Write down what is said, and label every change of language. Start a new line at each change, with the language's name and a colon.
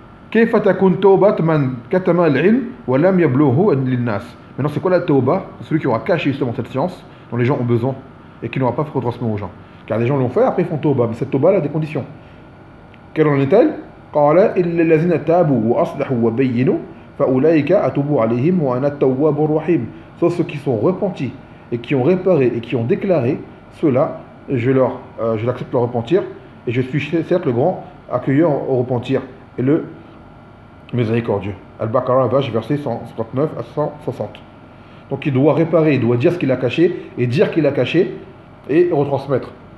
Arabic: كيف تكون توبة من كتم العلم ولم يبلغه للناس.
French: Maintenant, c'est quoi la Toba? C'est celui qui aura caché justement cette science dont les gens ont besoin et qui n'aura pas fait retransmettre aux gens. Car les gens l'ont fait, après ils font Toba. Mais cette Toba, elle a des conditions. Quelle en est-elle?
Arabic: قال إلا الذين تابوا وأصلحوا وبينوا فأولئك أتوب عليهم وأنا التواب الرحيم.
French: Sauf ceux qui sont repentis et qui ont réparé et qui ont déclaré, ceux-là, je l'accepte leur repentir et je suis certes le grand accueilleur au repentir et le miséricordieux. Al-Baqarah, verset 159 à 160. Donc il doit réparer, il doit dire ce qu'il a caché et dire qu'il a caché et retransmettre.